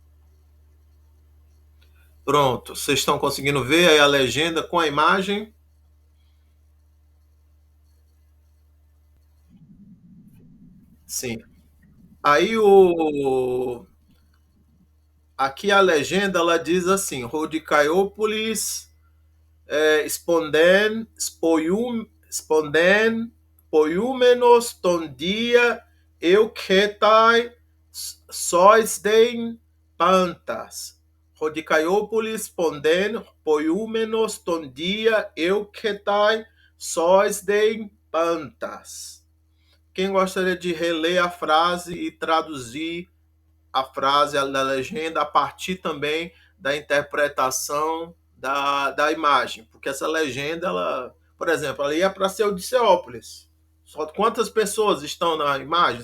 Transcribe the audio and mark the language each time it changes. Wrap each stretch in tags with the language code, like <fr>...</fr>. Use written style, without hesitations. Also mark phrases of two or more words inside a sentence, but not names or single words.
<pt>Pronto, vocês estão conseguindo ver aí a legenda com a imagem? Sim. Aí aqui a legenda ela diz assim:</pt> <el>Ροδικαιόπολις σποιούμενος τὸν Δία εὔχεται σοῖσδεν πάντας. Ροδικαιόπολις ποιούμενος τὸν Δία εὔχεται σοῖσδεν πάντας.</el> <pt>Quem gostaria de reler a frase e traduzir a frase da legenda a partir também da interpretação da imagem? Porque essa legenda, por exemplo, ela ia para ser Odisseópolis. Só quantas pessoas estão na imagem?</pt>